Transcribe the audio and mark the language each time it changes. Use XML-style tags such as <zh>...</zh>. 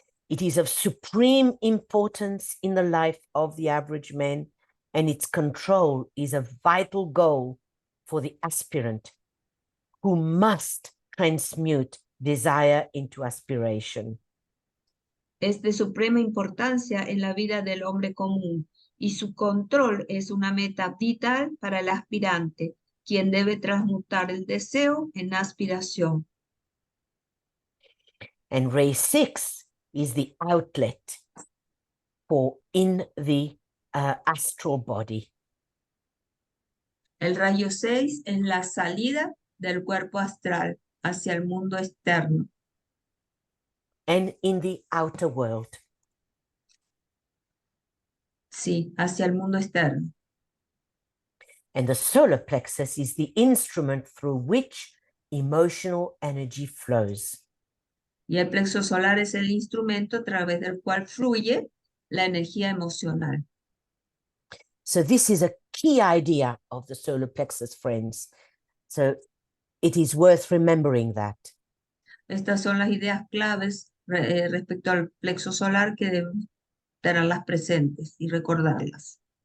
<en>It is of supreme importance in the life of the average man, and its control is a vital goal for the aspirant, who must transmute desire into aspiration.</en> <es>Es de suprema importancia en la vida del hombre común y su control es una meta vital para el aspirante, quien debe transmutar el deseo en aspiración.</es> <en>And ray 6 is the outlet for in the astral body.</en> <es>El rayo 6 es la salida del cuerpo astral hacia el mundo externo.</es> <en>And in the outer world.</en> <es>Sí, hacia el mundo externo.</es> <en>And the solar plexus is the instrument through which emotional energy flows.</en> <es>Y el plexo solar es el instrumento a través del cual fluye la energía emocional.</es> <en>So this is a key idea of the solar plexus, friends. So it is worth remembering that.</en> <es>Estas son las ideas claves respecto al plexo solar que deben tenerlas presentes y recordarlas.</es>